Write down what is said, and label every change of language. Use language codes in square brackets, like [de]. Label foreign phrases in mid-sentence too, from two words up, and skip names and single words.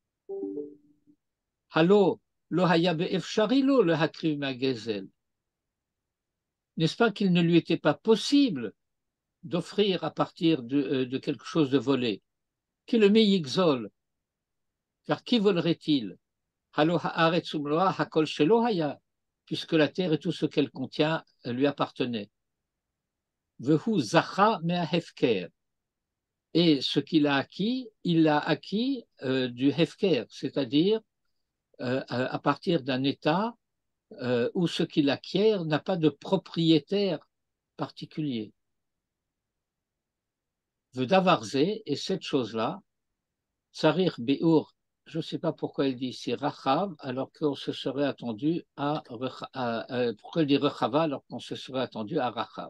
[he] הלא, לא היה באפשרי לו להקריב מהגזל. [fr] N'est-ce pas qu'il ne lui était pas possible d'offrir à partir de quelque chose de volé? Qui le met yigzol? Car qui volerait-il? [he] הלא הארץ ומלואה הכל שלו היה, [fr] puisque la terre et tout ce qu'elle contient lui appartenait. [he] והוא זכה מההפקר. [fr] Et ce qu'il a acquis, il l'a acquis du hefker, c'est-à-dire à partir d'un état où ce qu'il acquiert n'a pas de propriétaire particulier. Vedavarze, et cette chose-là, Sarir Beur, je ne sais pas pourquoi il dit ici Rachav, alors qu'on se serait attendu pourquoi il dit Rechava alors qu'on se serait attendu à Rachav.